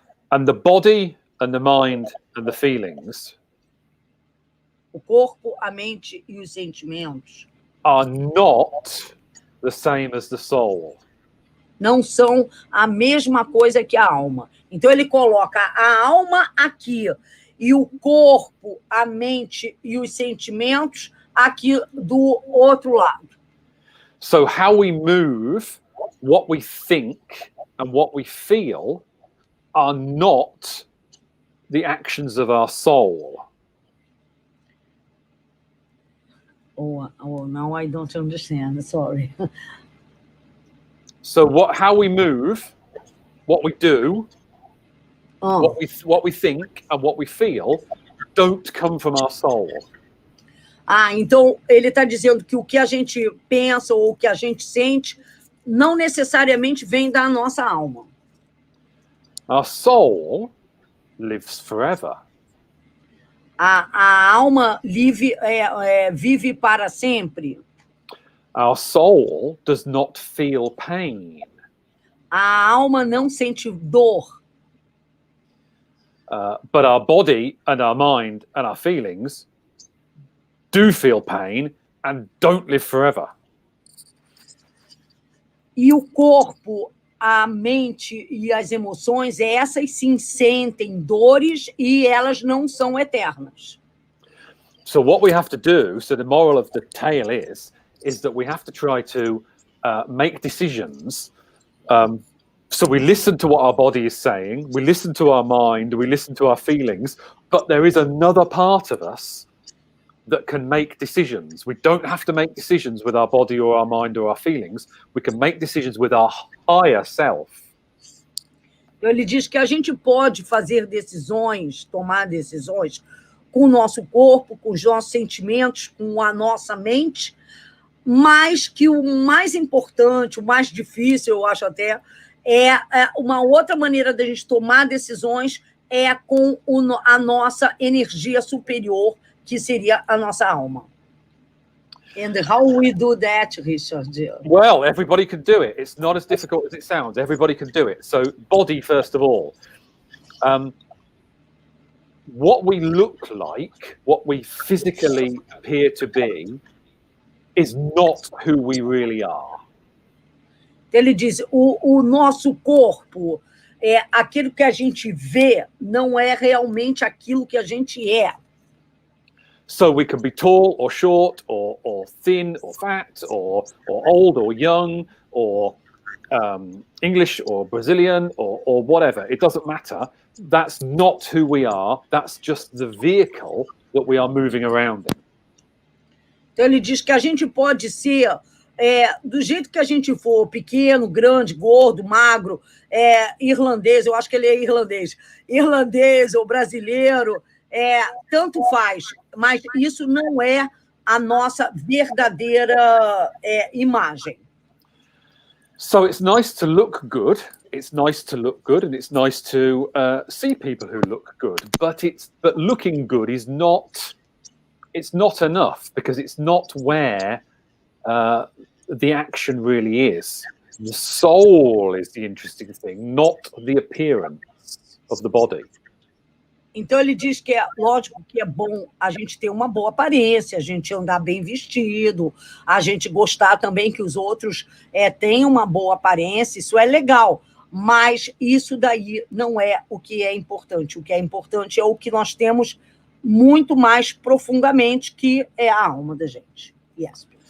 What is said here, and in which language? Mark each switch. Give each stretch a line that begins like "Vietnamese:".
English: And the body and the mind and the feelings,
Portuguese: o corpo, a mente e os sentimentos,
English: are not the same as the soul.
Portuguese: Não são a mesma coisa que a alma. Então, ele coloca a alma aqui e o corpo, a mente e os sentimentos aqui do outro lado.
English: So how we move, what we think, and what we feel are not the actions of our soul. Oh, now I don't understand. Sorry. So how we move, what we do, what we think, and what we feel don't come from our soul.
Portuguese: Então ele está dizendo que o que a gente pensa ou o que a gente sente não necessariamente vem da nossa alma.
English: Our soul lives forever.
Portuguese: A alma vive para sempre.
English: Our soul does not feel pain.
Portuguese: A alma não sente dor.
English: But our body and our mind and our feelings do feel pain and don't live forever.
Portuguese: E o corpo, a mente e as emoções, essas sim sentem dores e elas não são eternas.
English: So what we have to do, so the moral of the tale is that we have to try to make decisions. So we listen to what our body is saying, we listen to our mind, we listen to our feelings, but there is another part of us that can make decisions. We don't have to make decisions with our body or our mind or our feelings. We can make decisions with our higher self.
Portuguese: Ele diz que a gente pode fazer decisões, tomar decisões com o nosso corpo, com os nossos sentimentos, com a nossa mente, mas que o mais importante, o mais difícil, eu acho até, é uma outra maneira da gente tomar decisões é com a nossa energia superior, que seria a nossa alma.
English: And how we do that, Richard? Well, everybody can do it. It's not as difficult as it sounds. Everybody can do it. So body, first of all. What we look like, what we physically appear to be, is not who we really are.
Portuguese: Ele diz, o nosso corpo, aquilo que a gente vê, não é realmente aquilo que a gente é.
English: So we can be tall or short or thin or fat or old or young or English or Brazilian or whatever. It doesn't matter. That's not who we are. That's just the vehicle that we are moving around in.
Portuguese: Então ele diz que a gente pode ser do jeito que a gente for, pequeno, grande, gordo, magro, irlandês, eu acho que ele é irlandês ou brasileiro, tanto faz, mas isso não é a nossa verdadeira imagem.
English: So it's nice to look good. It's nice to look good, and it's nice to see people who look good. But looking good is not. It's not enough because it's not where the action really is. The soul is the interesting thing, not the appearance of the body.
Portuguese: Então, ele diz que lógico que é bom a gente ter uma boa aparência, a gente andar bem vestido, a gente gostar também que os outros tenham uma boa aparência, isso é legal, mas isso daí não é o que é importante. O que é importante é o que nós temos muito mais profundamente, que é a alma da gente.
English: Yes.